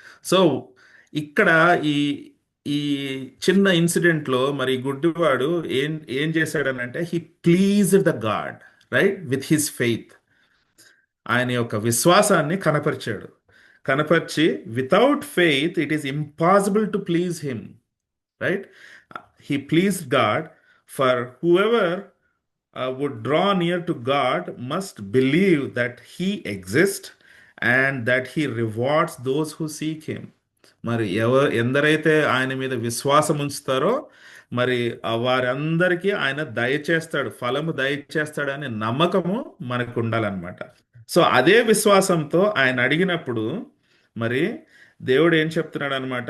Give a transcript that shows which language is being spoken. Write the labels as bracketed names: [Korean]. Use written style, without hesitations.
[Telugu] So ఇక్కడ ఈ ఈ చిన్న ఇన్సిడెంట్లో మరి గుడ్డివాడు ఏం ఏం చేశాడనంటే, [English] He pleased the God, right, with his faith. [Telugu] ఆయన యొక్క విశ్వాసాన్ని కనపరిచాడు. కనపరిచి, [English] Without faith it is impossible to please him. Right. He pleased God, for whoever would draw near to God must believe that He exists and that He rewards those who seek Him. [Telugu] మరి ఎందరైతే ఆయన మీద విశ్వాసం ఉంచుతారో మరి వారందరికీ ఆయన దయచేస్తాడు, ఫలము దయచేస్తాడు అనే నమ్మకము మనకు ఉండాలన్నమాట. సో అదే విశ్వాసంతో ఆయన అడిగినప్పుడు మరి దేవుడు ఏం చెప్తున్నాడు అనమాట.